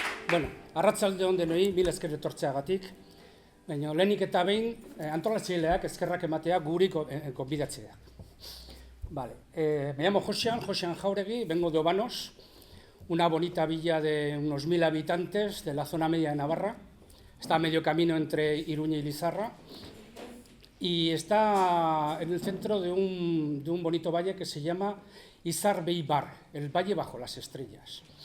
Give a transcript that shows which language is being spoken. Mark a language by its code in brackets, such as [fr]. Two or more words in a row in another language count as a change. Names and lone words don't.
[eu] Bueno, arratsaldeon denoi, mil esker etortzeagatik. Baina lehenik eta behin antolatzaileak eskerrak ematea guri konbidatzea. [es] Vale. Me llamo Josean Jauregui, vengo de Obanos, una bonita villa de unos 1000 habitantes de la zona media de Navarra. Está a medio camino entre Iruña y Lizarra y está en el centro de un bonito valle que se llama Izar Beibar, el valle bajo las estrellas.